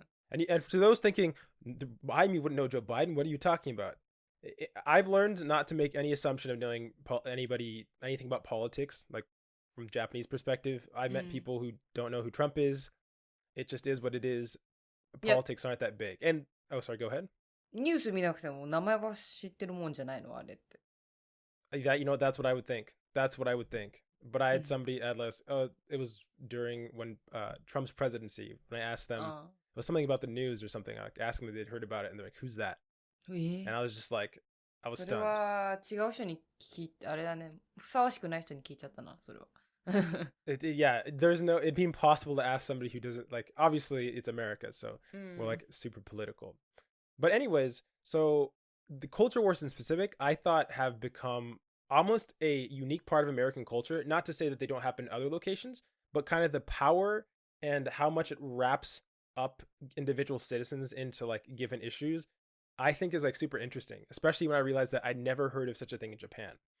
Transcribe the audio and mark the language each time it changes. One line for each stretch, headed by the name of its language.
English: And to those thinking, I wouldn't know Joe Biden, what are you talking about? I've learned not to make any assumption of knowing anything about politics, like from Japanese perspective. I met people who don't know who Trump is. It just is what it is. Politics aren't that big. And oh, sorry, go ahead.
Japanese: ニュース見なくても名前は知ってるもんじゃないのあれって。
English: That's what I would think. But I had somebody at last. It was during when Trump's presidency. When I asked them, it was something about the news or something. I asked them if they'd heard about it, and they're like, "Who's that?" And I was just like, I was stunned.
Japanese: それは違う人にあれだね。ふさわしくない人に聞いちゃったな、それは。
English: it'd be impossible to ask somebody who doesn't like, obviously it's America, so we're like super political. But anyways, so the culture wars in specific, I thought have become almost a unique part of American culture. Not to say that they don't happen in other locations, but kind of the power and how much it wraps up individual citizens into like given issues, I think is like super interesting, especially when I realized that I'd never heard of such a thing in Japan.